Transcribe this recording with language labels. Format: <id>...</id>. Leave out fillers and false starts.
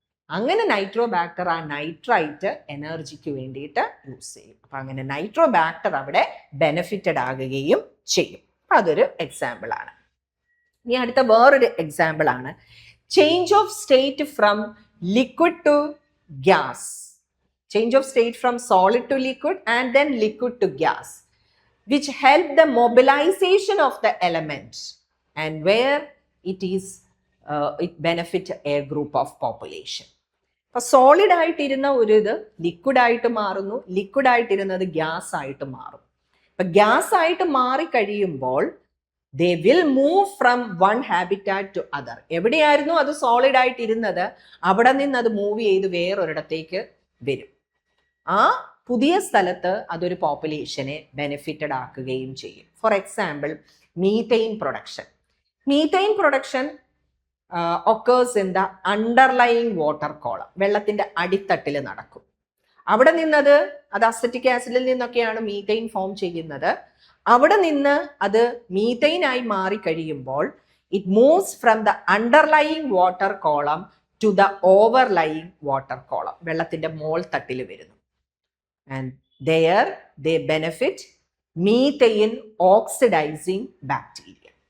<ml>അങ്ങനെ നൈട്രോബാക്ടർ ആ നൈട്രൈറ്റ് എനർജിക്ക് വേണ്ടിയിട്ട് യൂസ് ചെയ്യും. അപ്പൊ അങ്ങനെ നൈട്രോബാക്ടർ അവിടെ ബെനിഫിറ്റഡ് ആകുകയും ചെയ്യും. അതൊരു എക്സാമ്പിൾ ആണ്. ഇനി അടുത്ത വേറൊരു എക്സാമ്പിൾ ആണ്</ml> <en>Change of state from liquid to gas. Change of state from solid to liquid and then liquid to gas, which help the mobilization of the element and where it benefit a group of population.</en> <ml>അപ്പൊ solid ആയിട്ടിരുന്ന ഒരു ഇത് liquid ആയിട്ട് മാറുന്നു, liquid ആയിട്ടിരുന്നത് gas ആയിട്ട് മാറും. അപ്പൊ gas ആയിട്ട് മാറി കഴിയുമ്പോൾ</ml> <en>they will move from one habitat to other.</en> <ml>എവിടെയായിരുന്നു അത് സോളിഡ് ആയിട്ടിരുന്നത് അവിടെ നിന്ന് അത് മൂവ് ചെയ്ത് വേറൊരിടത്തേക്ക് വരും. ആ പുതിയ സ്ഥലത്ത് അതൊരു പോപ്പുലേഷനെ ബെനിഫിറ്റഡ് ആക്കുകയും ചെയ്യും. For example methane production.</ml> <en>Methane production occurs in the underlying water column.</en> <ml>വെള്ളത്തിന്റെ അടിത്തട്ടിൽ നടക്കും. അവിടെ നിന്നത് അത് അസറ്റിക് ആസിഡിൽ നിന്നൊക്കെയാണ് മീഥെയിൻ ഫോം ചെയ്യുന്നത്. അവിടെ നിന്ന് അത് മീഥെയിൻ ആയി മാറി കഴിയുമ്പോൾ</ml> <en>It moves from the underlying water column to the overlying water column.</en> <ml>വെള്ളത്തിന്റെ മോൾ തട്ടിൽ വരുന്നു.</ml> <en>And there they benefit methane oxidizing bacteria.</en>